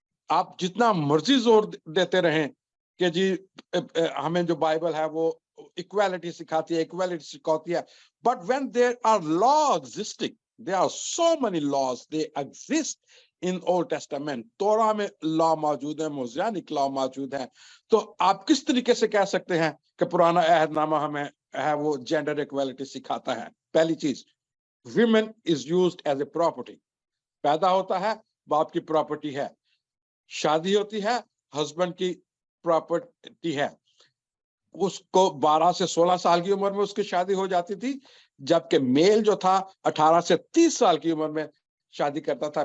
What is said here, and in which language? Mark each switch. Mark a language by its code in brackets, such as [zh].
[hi] आप जितना मर्जी जोर देते रहें कि जी हमें जो बाइबल है वो इक्वालिटी सिखाती है, इक्वालिटी सिखाती है, [en] But when there are law existing, there are so many laws, they exist in old testament. [hi] तोरा में लॉ मौजूद है, मोज़ेनिक लॉ मौजूद है. तो आप किस तरीके से कह सकते हैं कि पुराना अहदनामा हमें है वो जेंडर इक्वालिटी सिखाता है? पहली चीज, [en] women is used as a property. [hi] पैदा होता है, बाप की प्रॉपर्टी है. शादी होती है, हस्बैंड की प्रॉपर्टी है. उसको 12 से 16 साल की उम्र में उसकी शादी हो जाती थी, जबकि मेल जो था 18 से 30 साल की उम्र में शादी करता था.